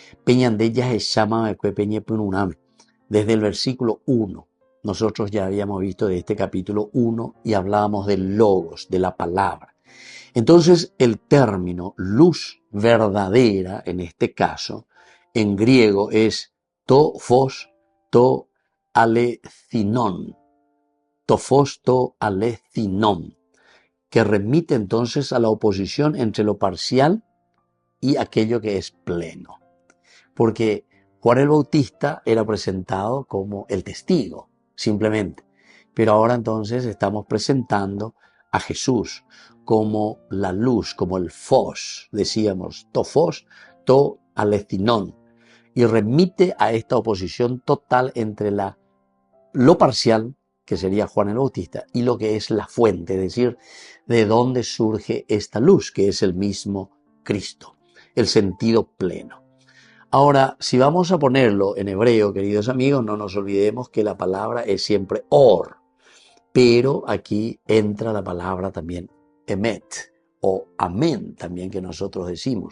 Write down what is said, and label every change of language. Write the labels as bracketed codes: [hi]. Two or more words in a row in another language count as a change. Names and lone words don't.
[es] Desde el versículo 1, nosotros ya habíamos visto de este capítulo 1 y hablábamos del logos, de la palabra. Entonces el término luz verdadera, en este caso, en griego es [el] τὸ φῶς τὸ ἀληθινόν. τὸ φῶς τὸ ἀληθινόν, [es] que remite entonces a la oposición entre lo parcial y aquello que es pleno. Porque Juan el Bautista era presentado como el testigo, simplemente. Pero ahora entonces estamos presentando a Jesús como la luz, como el phos, decíamos, [el] τὸ φῶς τὸ ἀληθινόν. [es] Y remite a esta oposición total entre lo parcial, que sería Juan el Bautista, y lo que es la fuente, es decir, de dónde surge esta luz, que es el mismo Cristo, el sentido pleno. Ahora, si vamos a ponerlo en hebreo, queridos amigos, no nos olvidemos que la palabra es siempre or, pero aquí entra la palabra también emet, o amén, también que nosotros decimos.